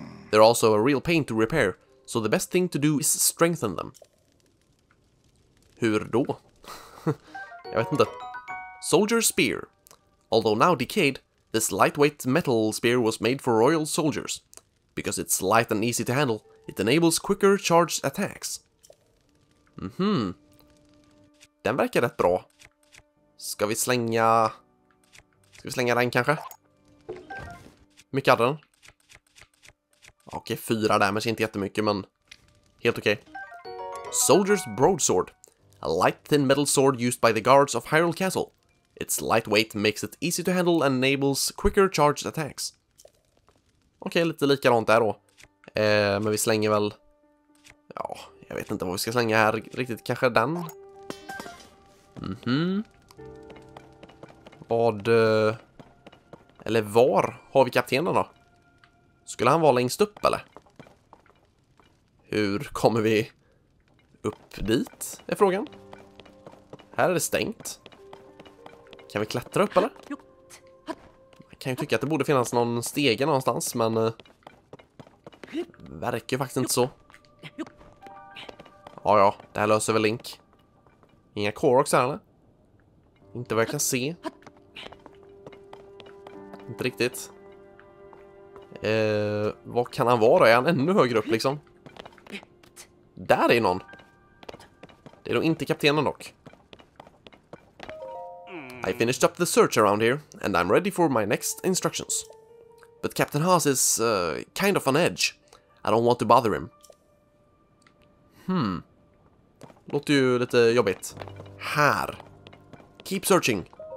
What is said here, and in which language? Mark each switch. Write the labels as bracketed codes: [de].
[en] They're also a real pain to repair, so the best thing to do is strengthen them. [sv] Hur då? Jag vet inte. [en] Soldier Spear. Although now decayed, this lightweight metal spear was made for royal soldiers. Because it's light and easy to handle, it enables quicker charged attacks. [sv] Den verkar rätt bra. Ska vi slänga den kanske? Mycket hade den. Okej, 4 damage, inte jättemycket, men helt okej. [en] Soldier's Broadsword. A light thin metal sword used by the guards of Hyrule Castle. Its lightweight makes it easy to handle and enables quicker charged attacks. [sv] Okej, lite likadant där då. Men vi slänger väl... Ja, jag vet inte vad vi ska slänga här riktigt. Kanske den? Vad... Eller var har vi kaptenen då? Skulle han vara längst upp eller? Hur kommer vi upp dit? Är frågan. Här är det stängt. Kan vi klättra upp eller? Man kan ju tycka att det borde finnas någon stege någonstans, men verkar faktiskt inte så. Ja, det här löser väl Link. Inga Koroks här eller? Inte vad jag kan se. Inte riktigt. Vad kan han vara? Är han ännu högre upp liksom? Där är någon. Det är då inte kaptenen dock. [en] I finished up the search around here, and I'm ready for my next instructions. But Captain Haas is kind of on edge. I don't want to bother him. [sv] Låter ju lite jobbigt. Här. [en] Keep searching.